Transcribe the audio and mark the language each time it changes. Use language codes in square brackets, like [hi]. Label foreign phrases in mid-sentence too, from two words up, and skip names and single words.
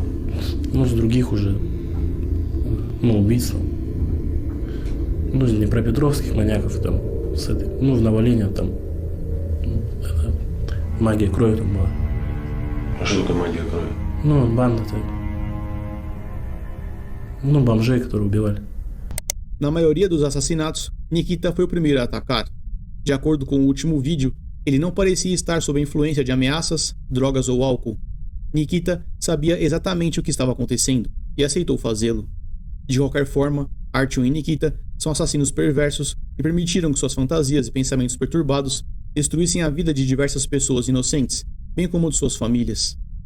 [ru] с других уже, убийств. С днепропетровских маньяков там, в Новолине там, магия крови там была. А что такое магия крови? Банда так. Бомжей, которые убивали. [pt] Na maioria dos assassinatos, Nikita foi o primeiro a atacar. De acordo com o último vídeo, ele não parecia estar sob a influência de ameaças, drogas ou álcool. Nikita sabia exatamente o que estava acontecendo e aceitou fazê-lo. De qualquer forma, Artyom e Nikita são assassinos perversos que permitiram que suas fantasias e pensamentos perturbados destruíssem a vida de diversas pessoas inocentes, bem como de suas famílias.